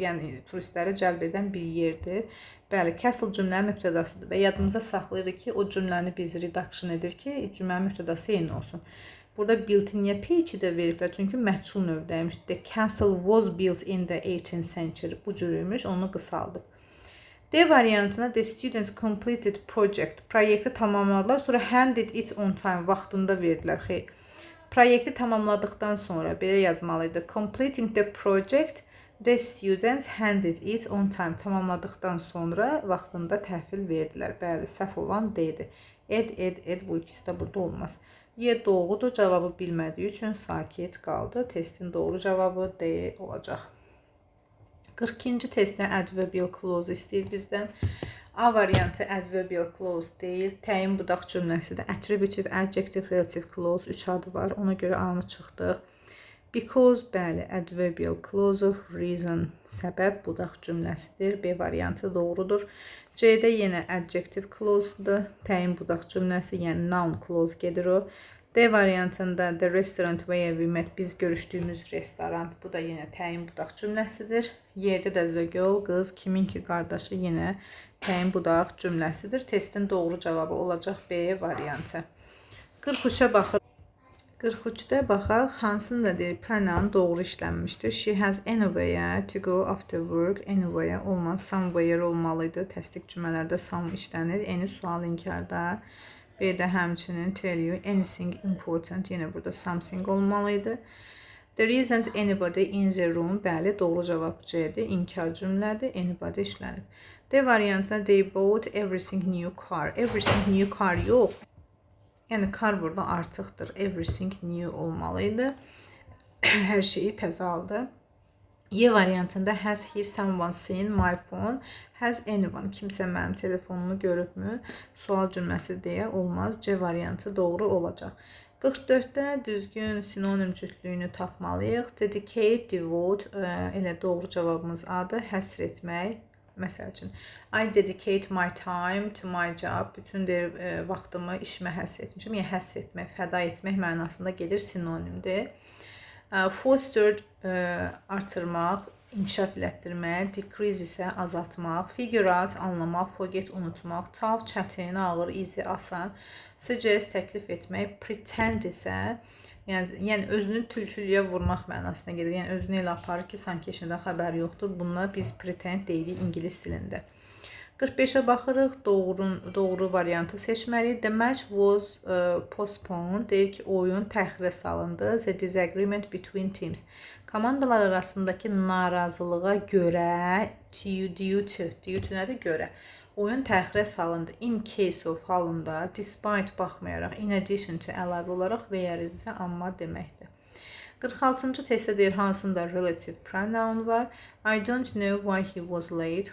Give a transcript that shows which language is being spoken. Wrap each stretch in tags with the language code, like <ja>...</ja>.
<az>Yəni turistləri cəlb edən bir yerdir. Bəli, castle cümlənin mübtədasıdır və yadımıza saxlayırıq ki, o cümləni biz reduction edir ki, cümlənin mübtədası eyni olsun. Burada built-in niyə P2-də veriblər? Çünki məchul növdəymiş.</az> <en>The castle was built in the 18th century.</en> <az>Bu cürüymüş, onu qısaldıb.</az> <en>D variantına the students completed project.</en> <az>Proyekti tamamladılar, sonra</az> <en>handed it on time.</en> <az>Vaxtında verdilər. Xeyr. Proyekti tamamladıqdan sonra belə yazmalıydı.</az> <en>Completing the project, the students handed it on time.</en> <az>Tamamladıqdan sonra vaxtında təhvil verdilər. Bəli, səhv olan D-dir. Ed, bu ikisi də burada olmaz. Y doğrudur, cavabı bilmədiyi üçün sakit qaldı. Testin doğru cavabı D olacaq. 42-ci testdə adverbial clause istəyir bizdən. A variantı adverbial clause deyil. Təyin budaq cümləsidir. Attributive, adjective, relative clause 3 adı var. Ona görə A-nı çıxdıq. Because, bəli,</az> <en>adverbial clause of reason,</en> <az>səbəb budaq cümləsidir. B variantı doğrudur. C-də yenə adjective clause-dır. Təyin budaq cümləsi, yəni noun clause gedir o. D variantında</az> <en>the restaurant where we met,</en> <az>biz görüşdüyümüz restoran. Bu da yenə təyin budaq cümləsidir. Y-də də the girl, qız, kimin ki qardaşı yenə təyin budaq cümləsidir. Testin doğru cavabı olacaq B variantı. 43-ə baxır. 43-də baxaq, hansını da deyir, pronoun doğru işlənmişdir.</az> <en>She has anywhere to go after work.</en> <az>Anywhere olmaz, somewhere olmalıydı. Təsdiq cümlələrdə some işlənir. Any sual inkarda. B-də həmçinin</az> <en>tell you anything important.</en> <az>Yenə burada something olmalıydı.</az> <en>There isn't anybody in the room.</en> <az>Bəli, doğru cavab C-dir. İnkar cümlədir. Anybody işlənib. D variantına</az> <en>they bought everything new car. Everything new car yox.</en> <az>Yəni car burada artıqdır.</az> <en>Everything new olmalıydı.</en> <az>Hər şeyi təzə aldı. Y variantında</az> <en>has he someone seen my phone? Has anyone?</en> <az>Kimsə mənim telefonumu görübmü? Sual cümləsi deyə olmaz. C variantı doğru olacaq. 44-də düzgün sinonim cütlüyünü tapmalıyıq. Dedicate, devote, elə doğru cavabımız A-dır. Həsr etmək, Məsəl üçün,</az> <en>I dedicate my time to my job.</en> <az>Bütün vaxtımı işimə həsr etmişəm. Yəni həsr etmək, fəda etmək mənasında gedir, sinonimdir. Foster artırmaq, inkişaf elətdirmək, decrease isə azaltmaq, figure out anlamaq, forget unutmaq, tough çətin, ağır, easy asan, suggest təklif etmək, pretend isə yəni özünü tülkülüyə vurmaq mənasına gedir. Yəni özünü elə aparır ki, sanki işindən xəbəri yoxdur. Buna biz pretend deyirik ingilis dilində. 45-ə baxırıq, doğru variantı seçməliyik.</az> <en>The match was postponed.</en> <az>Deyir ki, oyun təxirə salındı.</az> <en>The disagreement between teams.</en> <az>Komandalar arasındakı narazılığa görə, due to nədir? Görə. Oyun təxirə salındı. In case of halında, despite baxmayaraq, in addition to əlavə olaraq, whereas isə amma deməkdir. 46-cı testdə deyir hansında relative pronoun var.</az> <en>I don't know why he was late.</en>